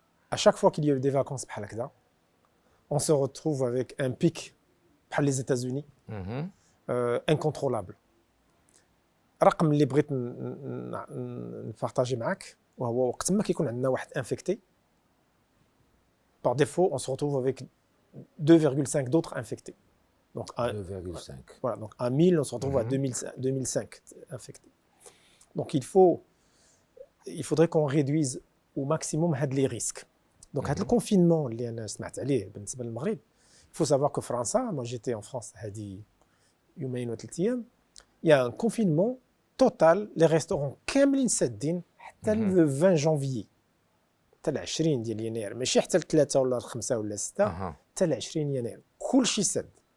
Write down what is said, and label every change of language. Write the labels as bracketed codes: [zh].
[fr] À chaque fois qu'il y a eu des vacances [ar] بحال هكذا, [fr] on se retrouve avec un pic [ar] بحال [fr] les États-Unis incontrôlable. [ar] رقم اللي بغيت نبارطاجي معاك وهو وقت ما كيكون عندنا واحد انفيكتي, [fr] par défaut on se retrouve avec 2,5 d'autres infectés. Donc 2,5. Voilà, donc à 1000 on se retrouve à 2005 infectés. Donc il faudrait qu'on réduise au maximum les risques. Donc le confinement [ar] اللي انا سمعت عليه بالنسبه للمغرب, [fr] il faut savoir que France, moi j'étais en France [ar] هذه يومين و 3 ايام, [fr] il y a un confinement total, les restaurants [ar] كاملين سادين حتى [fr] le 20 janvier, [ar] حتى 20 ديال يناير, ماشي حتى 3 ولا 5 ولا 6, حتى 20 يناير كلشي ساد.